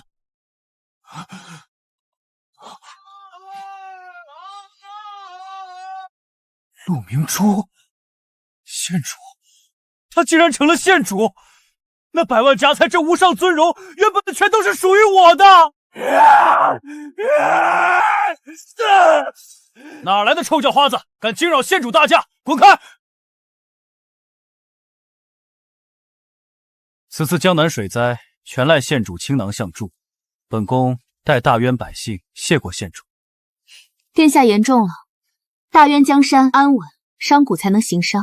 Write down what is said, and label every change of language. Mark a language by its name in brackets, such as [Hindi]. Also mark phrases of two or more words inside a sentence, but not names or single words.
[Chinese] 陆明珠，县主，他竟然成了县主！那100萬家财，这无上尊榮，原本的全都是屬於我的。哪來的臭叫花子，敢驚擾縣主大駕，滾開！此次江南水災，全賴縣主傾囊相助，本宮代大淵百姓謝過縣主。殿下言重了，大淵江山安穩，商賈才能行商。